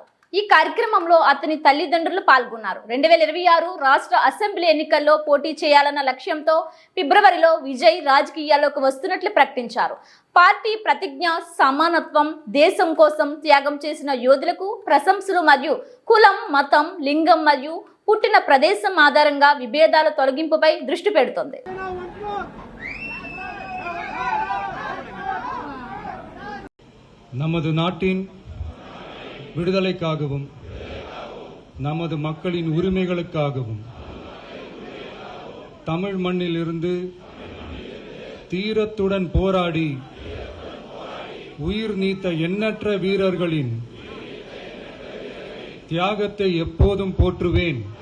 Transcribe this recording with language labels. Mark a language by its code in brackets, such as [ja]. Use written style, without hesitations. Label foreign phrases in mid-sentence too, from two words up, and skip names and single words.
[te] ఈ కార్యక్రమంలో అతని తల్లిదండ్రులు పాల్గొన్నారు. 2026 రాష్ట్ర అసెంబ్లీ ఎన్నికల్లో పోటీ చేయాలన్న లక్ష్యంతో ఫిబ్రవరిలో విజయ్ రాజకీయాల్లోకి వస్తున్నట్లు ప్రకటించారు. పార్టీ ప్రతిజ్ఞ సమానత్వం, దేశం కోసం త్యాగం చేసిన యోధులకు ప్రశంసలు మరియు కులం, మతం, లింగం మరియు పుట్టిన ప్రదేశం ఆధారంగా విభేదాల తొలగింపుపై దృష్టి పెడుతుంది. [ta] நமது நாட்டின் விடுதலைக்காகவும் நமது மக்களின் உரிமைகளுக்காகவும் தமிழ் மண்ணிலிருந்து தீரத்துடன் போராடி உயிர் நீத்த எண்ணற்ற வீரர்களின் தியாகத்தை எப்போதும் போற்றுவேன்.